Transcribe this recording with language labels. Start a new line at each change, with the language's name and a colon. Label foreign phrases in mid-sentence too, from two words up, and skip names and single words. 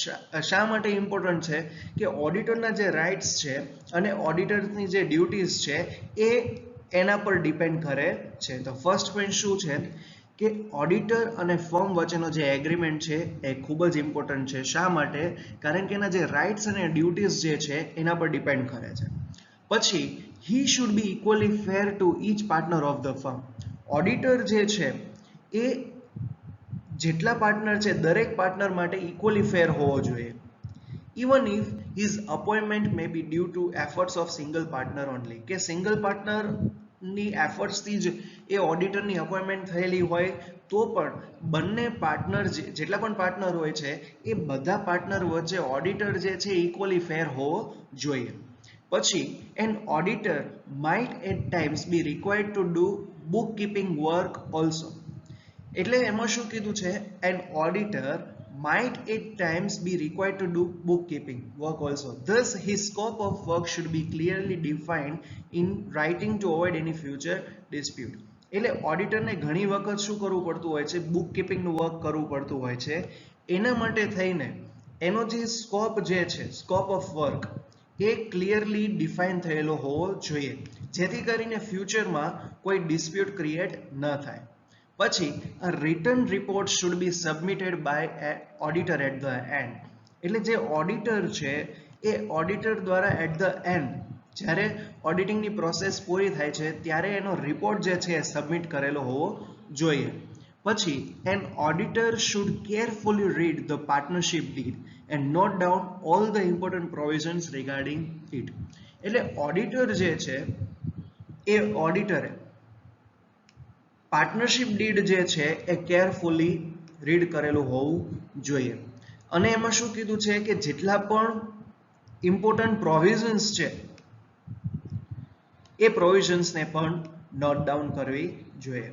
Gujarati: શા માટે ઇમ્પોર્ટન્ટ છે કે ઓડિટરના જે રાઇટ્સ છે અને ઓડિટરની જે ડ્યુટીઝ છે એ એના પર ડિપેન્ડ કરે છે. તો
English: first point
Gujarati: શું છે કે ઓડિટર અને ફર્મ વચ્ચેનો જે એગ્રીમેન્ટ છે એ ખૂબ જ ઇમ્પોર્ટન્ટ છે. શા માટે? કારણ કે એના જે રાઇટ્સ અને ડ્યુટીઝ જે છે એના પર ડિપેન્ડ કરે છે.
English: પછી he should be equally fair to each partner of the firm.
Gujarati: ઓડિટર જે છે એ જેટલા પાર્ટનર છે દરેક પાર્ટનર માટે
English: equally fair
Gujarati: હોવો જોઈએ.
English: even if his appointment may be due to efforts of single partner only.
Gujarati: કે
English: single partnerની
Gujarati: એફર્ટ્સથી જ એ ઓડિટરની અપોઇન્ટમેન્ટ થયેલી હોય તો પણ બંને પાર્ટનર જેટલા પણ પાર્ટનર હોય છે એ બધા પાર્ટનર વચ્ચે ઓડિટર જે છે
English: equally fair
Gujarati: હોવો જોઈએ.
English: પછી an auditor might at times be required to do bookkeeping work also.
Gujarati: એટલે એમાં શું કીધું છે,
English: an auditor might at times be required to do bookkeeping work also. Thus his scope of work should be clearly defined in writing to avoid any future dispute.
Gujarati: એટલે ઓડિટરને ઘણી વખત શું કરવું પડતું હોય છે,
English: book keepingનું work
Gujarati: કરવું પડતું હોય છે. એના માટે થઈને એનો જે સ્કોપ જે છે,
English: scope of work
Gujarati: એ
English: clearly define
Gujarati: થયેલો હોવો જોઈએ જેથી કરીને ફ્યુચરમાં કોઈ
English: dispute create
Gujarati: ન થાય.
English: પછી a written report should be submitted by auditor at the end.
Gujarati: એટલે જે ઓડિટર છે એ ઓડિટર દ્વારા
English: at the end
Gujarati: જ્યારે
English: auditingની process
Gujarati: પૂરી થાય છે ત્યારે એનો રિપોર્ટ જે છે એ સબમિટ કરેલો હોવો જોઈએ.
English: પછી an auditor should carefully read the partnership deed and note down all the important provisions regarding it.
Gujarati: એટલે ઓડિટર જે છે એ ઓડિટરે
English: partnership deed
Gujarati: જે છે એ
English: carefully read
Gujarati: કરેલું હોવું જોઈએ. અને એમાં શું કીધું છે કે જેટલા પણ
English: important provisions
Gujarati: છે એ પ્રોવિઝન્સને પણ
English: note down
Gujarati: કરવી જોઈએ.